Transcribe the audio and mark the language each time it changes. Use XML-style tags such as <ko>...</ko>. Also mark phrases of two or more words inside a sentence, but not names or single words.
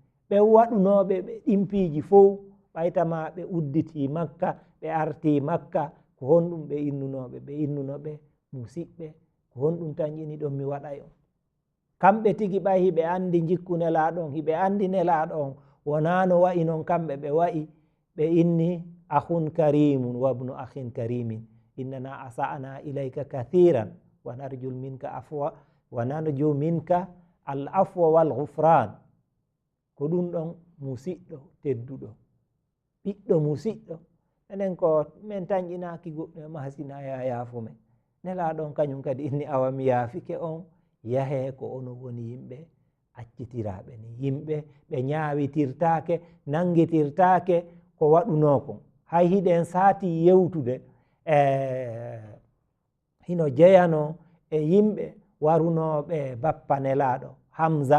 <ff>ɓe waɗunoɓe ɓe ɗimpiiji fo ɓaytama ɓe udditi makka, ɓe arti makka, ko honɗum ɓe innunoɓe, ɓe innunoɓe musidɓe, ko honɗum tan jini ɗon mi waɗay on. Kamɓe tigi ɓay hiɓe andi jikku nelaɗo on, hiɓe andi nelaɗo on wona no wayi non kamɓe ɓe wayi. Ɓe inni</ff> <ar>أخ كريم وابن أخ كريم إننا أسأنا إليك كثيرا ونرجو منك عفوا ونرجو منك afwa wa narju minka العفو والغفران</ar> <ff>ko ɗum ɗon musidɗo tedduɗo ɓiɗɗo musidɗo enen ko min tañƴinaki goɗɗo ma hasina ya yaafo men nelaɗon kañum kadi inni awa mi yaafike on yahe ko ono woni yimɓe accitiraɓe ni yimɓe ɓe ñaawitirtake nangitirtake ko waɗunoko hay hiɗen saati yewtude hino jeyano e yimɓe warunoɓe bappa nelaɗo Hamza</ff>